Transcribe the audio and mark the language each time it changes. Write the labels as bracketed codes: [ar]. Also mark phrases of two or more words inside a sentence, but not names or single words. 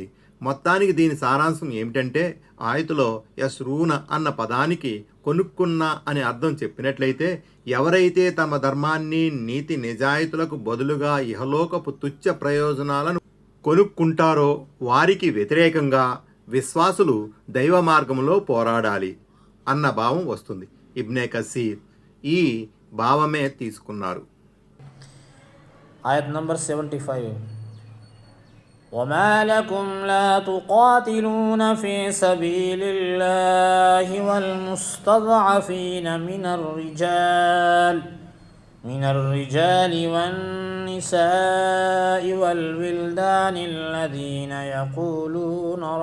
[te] మొత్తానికి దీని సారాంశం ఏమిటంటే, ఆయతులో యస్రూన అన్న పదానికి కొనుక్కున్న అని అర్థం చెప్పినట్లయితే, ఎవరైతే తమ ధర్మాన్ని నీతి నిజాయితీలకు బదులుగా ఇహలోకపు తుచ్చ ప్రయోజనాలను కొనుక్కుంటారో వారికి వ్యతిరేకంగా విశ్వాసులు దైవ మార్గంలో పోరాడాలి అన్న భావం వస్తుంది. ఇబ్నే కసీర్ ఈ భావమే తీసుకున్నారు. ఆయత్ నంబర్ 75. [ar] وما لكم لا تقاتلون في سبيل الله والمستضعفين من الرجال والنساء والولدان الذين يقولون